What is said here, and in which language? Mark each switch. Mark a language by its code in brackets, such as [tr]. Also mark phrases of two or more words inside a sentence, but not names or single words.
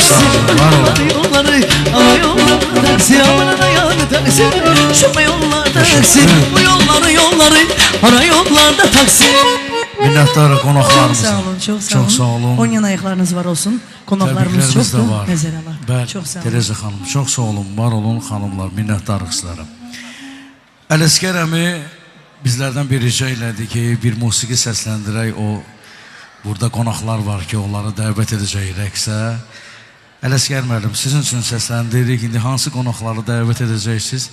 [az] taksi. sağ olun, var olun. Ara yollarda taksi, amanın ayağını taksi, şu yollarda taksi, bu yolları, ara yollarda taksi. Minnətdarıq qonaqlarımıza. Sağ olun, çok sağ olun. Çok sağ olun. Oynayan ayaklarınız var olsun. Konaklarımız Təbriklərimiz çoktu. də var. Nəzərələr. Bəli, Çok sağ olun. Tereza xanım, çox sağ olun, var olun xanımlar, minnətdarıq sizlərə. Ələsgər əmi bizlərdən bir rica elədi ki, bir musiqi səsləndirək, o burada qonaqlar var ki, onları dəvət edəcək rəqsə. Ələsgər müəllim, sizin üçün səsləndirik, indi hansı qonaqları dəvət edəcəksiniz?